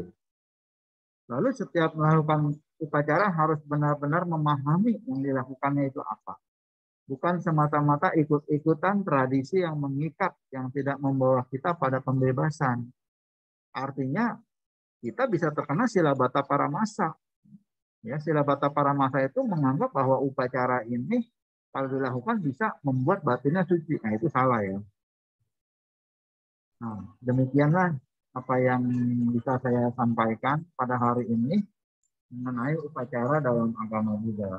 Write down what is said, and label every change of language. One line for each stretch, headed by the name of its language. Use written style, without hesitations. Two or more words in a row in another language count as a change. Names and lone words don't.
Indonesian: Lalu setiap melakukan upacara harus benar-benar memahami yang dilakukannya itu apa. Bukan semata-mata ikut-ikutan tradisi yang mengikat, yang tidak membawa kita pada pembebasan. Artinya kita bisa terkena
Pali: silabata paramasa.
Indonesian: Ya,
Pali: silabata paramasa
Indonesian: itu menganggap bahwa upacara ini kalau dilakukan bisa membuat batinnya suci. Nah, itu salah ya. Nah, demikianlah apa yang bisa saya sampaikan pada hari ini mengenai upacara dalam agama Buddha.